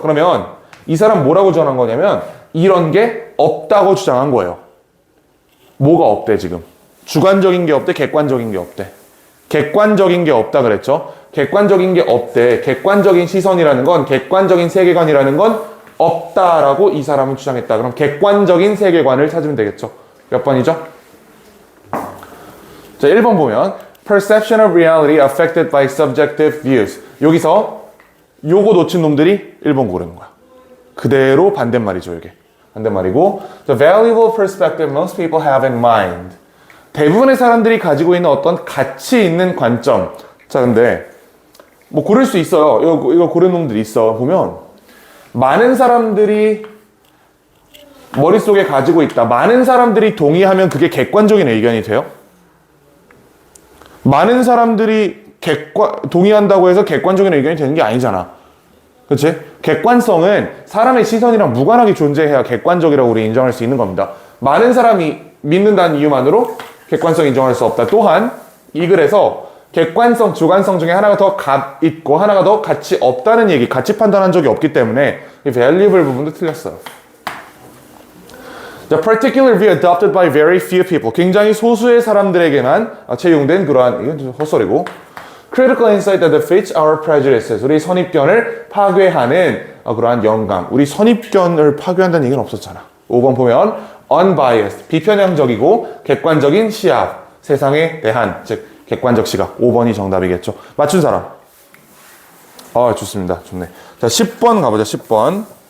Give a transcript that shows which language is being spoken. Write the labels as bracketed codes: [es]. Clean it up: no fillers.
[ko] 그러면 이 사람 뭐라고 주장한 거냐면 이런 게 없다고 주장한 거예요. 뭐가 없대 지금? 주관적인 게 없대, 객관적인 게 없대. 객관적인 게 없다 그랬죠? 객관적인 게 없대. 객관적인 시선이라는 건, 객관적인 세계관이라는 건 없다라고 이 사람은 주장했다. 그럼 객관적인 세계관을 찾으면 되겠죠? 몇 번이죠? 자, 1번 보면 [en] Perception of reality affected by subjective views. [ko] 여기서 요거 놓친 놈들이 1번 고르는 거야. 그대로 반대말이죠, 이게. 반대말이고 [en] The valuable perspective most people have in mind. [ko] 대부분의 사람들이 가지고 있는 어떤 가치 있는 관점. 자, 근데 뭐 고를 수 있어요. 이거 고른 놈들이 있어. 보면 많은 사람들이 머릿속에 가지고 있다. 많은 사람들이 동의하면 그게 객관적인 의견이 돼요? 많은 사람들이 동의한다고 해서 객관적인 의견이 되는 게 아니잖아. 그렇지? 객관성은 사람의 시선이랑 무관하게 존재해야 객관적이라고 우리 인정할 수 있는 겁니다. 많은 사람이 믿는다는 이유만으로 객관성 인정할 수 없다. 또한 이 글에서 객관성, 주관성 중에 하나가 더 있고 하나가 더 가치 없다는 얘기, 가치 판단한 적이 없기 때문에 이 valuable 부분도 틀렸어요. [en] The particular view adopted by very few people. [ko] 굉장히 소수의 사람들에게만 채용된 그러한, 이건 좀 헛소리고. [en] Critical insight that defeats our prejudices. [ko] 우리 선입견을 파괴하는 그러한 영감. 우리 선입견을 파괴한다는 얘기는 없었잖아. 5번 보면 unbiased. 비편향적이고 객관적인 시각. 세상에 대한, 즉 객관적 시각. 5번이 정답이겠죠. 맞춘 사람. 좋습니다. 좋네. 자, 10번 가보자. 10번.